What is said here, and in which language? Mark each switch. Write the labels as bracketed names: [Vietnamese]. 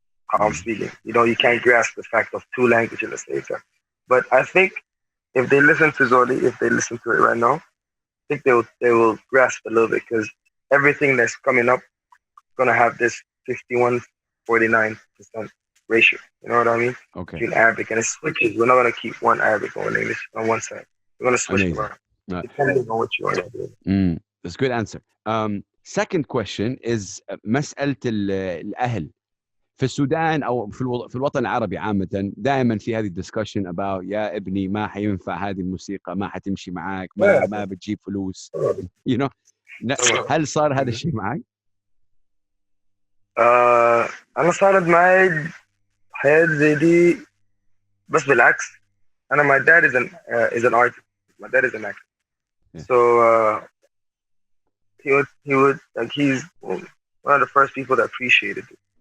[English] how I'm speaking you know you can't grasp the fact of two languages at the same time but I think if they listen to Zolly, if they listen to it right now, I think they will grasp a little bit because everything that's coming up is gonna have this 51-49% ratio. You know what I mean? Okay. Between Arabic and it switches. We're not gonna keep one Arabic or one English on one side. We're gonna switch it around. Depending on what you want to do. That's a good answer. Second question is [Arabic] مسألة الأهل. في السودان او في الوطن العربي عامه دائما في هذه الدسكشن about يا ابني ما حينفع هذه الموسيقى ما حتمشي معاك ما بتجيب فلوس [English] you know [Arabic] هل صار هذا الشيء معك؟ انا صارت معي حياة زي دي بس بالعكس انا [English] my dad is an artist my dad is an actor so he would like he's one of the first people that appreciated it.